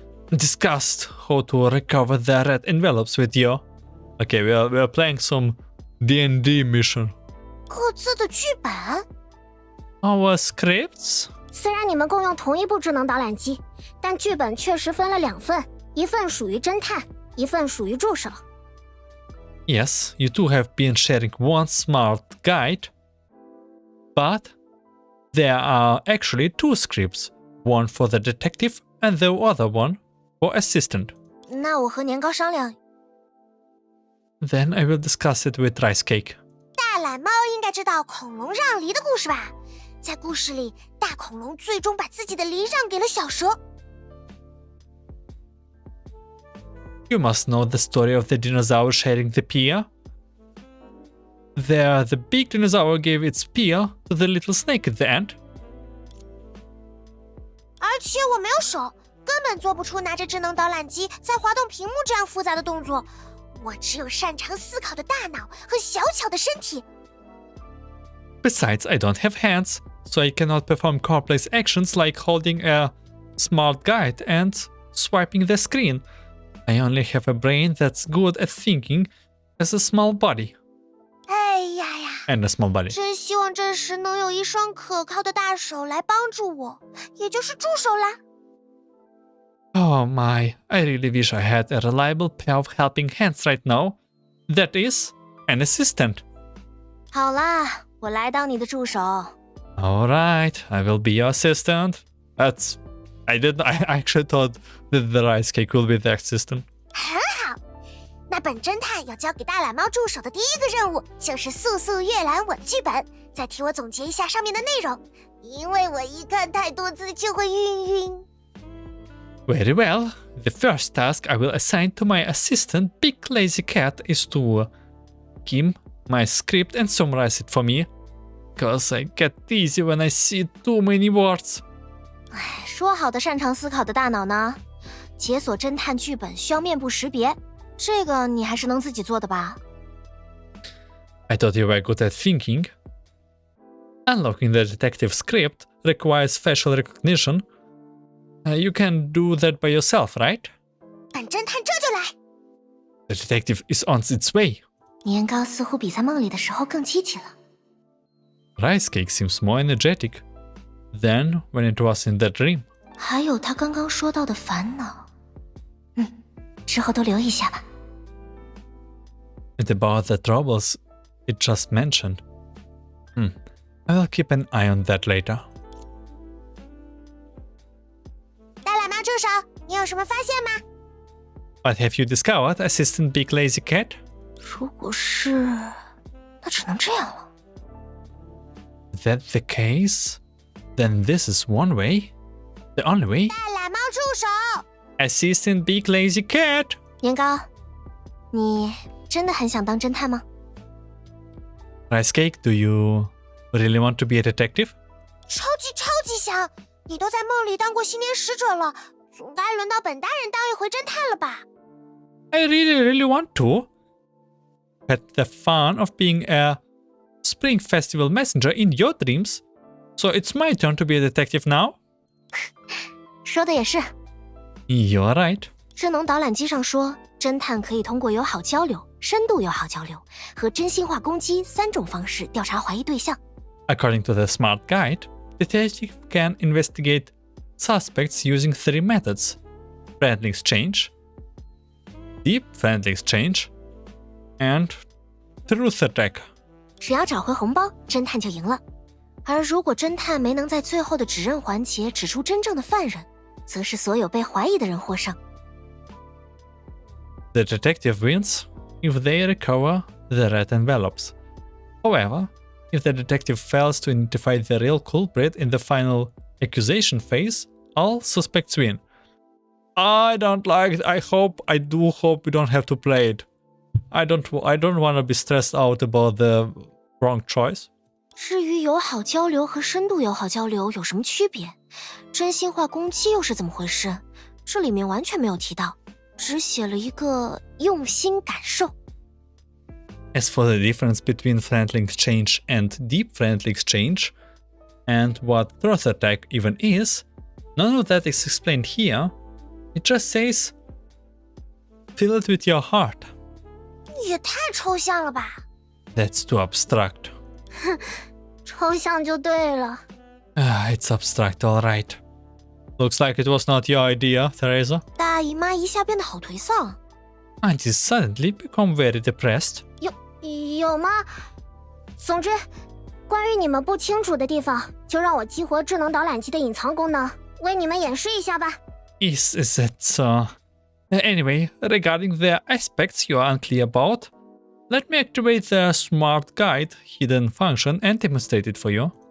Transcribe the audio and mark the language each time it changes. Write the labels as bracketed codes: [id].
[en] Discuss how to recover the red envelopes with you. Okay, we are playing some D&D mission. [zh] 各自的剧本？ [en] Our scripts? [zh] 虽然你们共用同一部智能导览机，但剧本确实分了2份，一份属于侦探，一份属于助手。 [en] Yes, you two have been sharing one smart guide, but there are actually 2 scripts, one for the detective and the other one for assistant. [zh] 那我和年糕商量。 [en] Then I will discuss it with Rice Cake. [zh] 大懒猫应该知道恐龙让梨的故事吧？在故事里，大恐龙最终把自己的梨让给了小蛇。 [en] You must know the story of the dinosaur sharing the pier. There, the big dinosaur gave its pier to the little snake at the end. [zh] 而且我没有手，根本做不出拿着智能导览机在滑动屏幕这样复杂的动作。我只有擅长思考的大脑和小巧的身体。 [en] Besides, I don't have hands, so I cannot perform complex actions like holding a smart guide and swiping the screen. I only have a brain that's good at thinking as a small body. [zh] 哎呀呀！ [en] And a small body. [zh] 真希望这时能有一双可靠的大手来帮助我，也就是助手啦。 [en] Oh my, I really wish I had a reliable pair of helping hands right now. That is, an assistant. [zh] 好啦，我来当你的助手。 [en] Alright, I will be your assistant. I actually thought that the rice cake will be the assistant. [zh] 很好，那本侦探要交给大懒猫助手的第一个任务就是速速阅览我的剧本，再替我总结一下上面的内容，因为我一看太多字就会晕。 [en] Very well. The first task I will assign to my assistant, Big Lazy Cat, is to skim my script and summarize it for me. Cause I get dizzy when I see too many words. [zh] 说好的擅长思考的大脑呢？解锁侦探剧本需要面部识别，这个你还是能自己做的吧？ [en] I thought you were good at thinking. Unlocking the detective script requires facial recognition. You can do that by yourself, right? [zh] 本侦探这就来。 [en] The detective is on its way. [zh] 年糕似乎比在梦里的时候更积极了。 [en] Rice cake seems more energetic than when it was in the dream. [zh] 还有他刚刚说到的烦恼，之后都留意一下吧。 [en] And about the troubles it just mentioned. I will keep an eye on that later. [zh] 大懒猫助手，你有什么发现吗？ [en] What have you discovered, Assistant Big Lazy Cat? [zh] 如果是，那只能这样了。 [en] That's the case? Then this is one way. The only way? [zh] 大懒猫助手， [en] Assistant Big Lazy Cat! [zh] 年糕，你真的很想当侦探吗？ [en] Rice Cake, do you really want to be a detective? [zh] 超级想！你都在梦里当过新年使者了，总该轮到本大人当一回侦探了吧？ [en] I really want to. Had the fun of being a Spring Festival messenger in your dreams. So it's my turn to be a detective now? [zh] 说的也是。 [en] You're right. [zh] 智能导览机上说，侦探可以通过友好交流、深度友好交流和真心话攻击3种方式调查怀疑对象。 [en] According to the Smart Guide, detective can investigate suspects using 3 methods: friendly exchange, deep friendly exchange, and truth attack. [zh] 只要找回红包，侦探就赢了。而如果侦探没能在最后的指认环节指出真正的犯人，则是所有被怀疑的人获胜。 [en] The detective wins if they recover the red envelopes. However, if the detective fails to identify the real culprit in the final accusation phase, all suspects win. I don't like it. I do hope we don't have to play it. I don't want to be stressed out about the wrong choice. [zh] 至于友好交流和深度友好交流有什么区别？真心话攻击又是怎么回事？这里面完全没有提到，只写了一个用心感受。 [en] As for the difference between friendly exchange and deep friendly exchange, and what truth attack even is, none of that is explained here. It just says, feel it with your heart. [zh] 也太抽象了吧！ [en] That's too abstract. [zh] 抽象就对了。 [en] It's abstract, alright. Looks like it was not your idea, Teresa. [zh] 大姨妈一下变得好颓丧。 [en] And you suddenly become very depressed. [zh] 有吗？总之，关于你们不清楚的地方，就让我激活智能导览机的隐藏功能，为你们演示一下吧。 [en] Is that so? Anyway, regarding the aspects you are unclear about, let me activate the Smart Guide hidden function and demonstrate it for you.